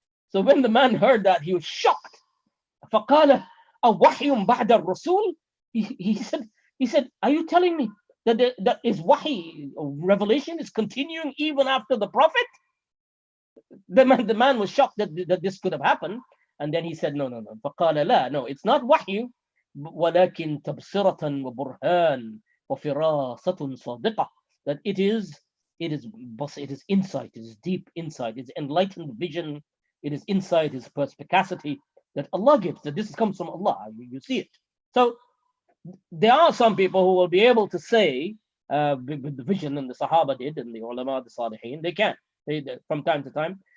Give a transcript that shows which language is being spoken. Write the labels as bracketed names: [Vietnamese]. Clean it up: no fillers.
[English] So when the man heard that, he was shocked. [Arabic] فَقَالَ أَوَحْيٌ بَعْدَ الرَّسُولِ. [English] He said, are you telling me that is wahi, revelation is continuing even after the Prophet? The man was shocked that this could have happened. And then he said, no. [Arabic] فَقَالَ لَا, [English] no, it's not wahyu, [Arabic] وَلَكِنْ تَبْصِرَةً وَبُرْهَانٌ وَفِرَاسَةٌ صَادِقَةٌ. [English] That it is insight, it is deep insight, it's enlightened vision, it is insight, it's perspicacity that Allah gives, that this comes from Allah. You see it. So there are some people who will be able to say, with the vision, and the Sahaba did, and the ulama, the Salihin, they can, from time to time.